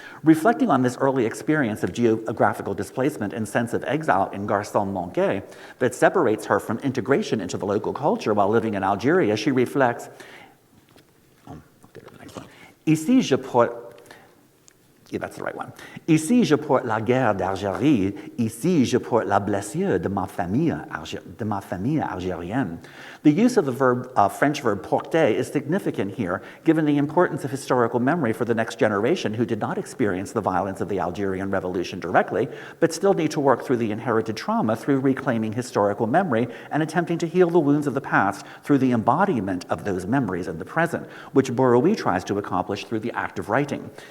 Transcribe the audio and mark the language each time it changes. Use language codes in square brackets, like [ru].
[en] Reflecting on this early experience of geographical displacement and sense of exile in Garçon, Manqué, that separates her from integration into the local culture while living in Algeria, she reflects, [fr] Ici, je porte, [en] yeah, that's the right one. [fr] Ici, je porte la guerre d'Algérie. Ici, je porte la blessure de ma famille algérienne. [en] The use of the French verb porter is significant here, given the importance of historical memory for the next generation who did not experience the violence of the Algerian Revolution directly, but still need to work through the inherited trauma through reclaiming historical memory and attempting to heal the wounds of the past through the embodiment of those memories in the present, which Bouraoui tries to accomplish through the act of writing.